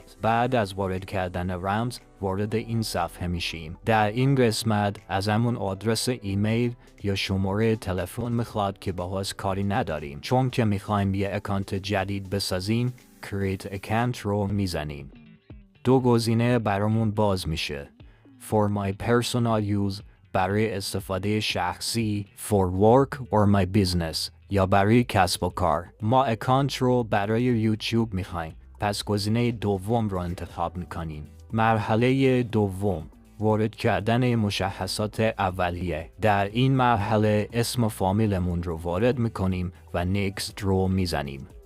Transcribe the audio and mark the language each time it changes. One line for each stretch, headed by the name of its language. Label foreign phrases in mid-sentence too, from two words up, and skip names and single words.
Persian: بعد از وارد کردن رمز وارد این صفحه میشیم. در این قسمت ازمون آدرس ایمیل یا شماره تلفن میخواد که باهاش کاری نداریم. چون که میخوایم یه اکانت جدید بسازیم،
English: Create Account
Persian: رو میزنیم. دو گزینه برامون باز میشه.
English: For my personal use
Persian: برای استفاده شخصی،
English: For work or my business
Persian: یا برای کسب و کار. ما اکانت رو برای یوتیوب میخوایم، پس گزینه دوم رو انتخاب میکنیم. مرحله دوم، وارد کردن مشخصات اولیه. در این مرحله اسم و فامیلمون رو وارد میکنیم و نیکست رو میزنیم.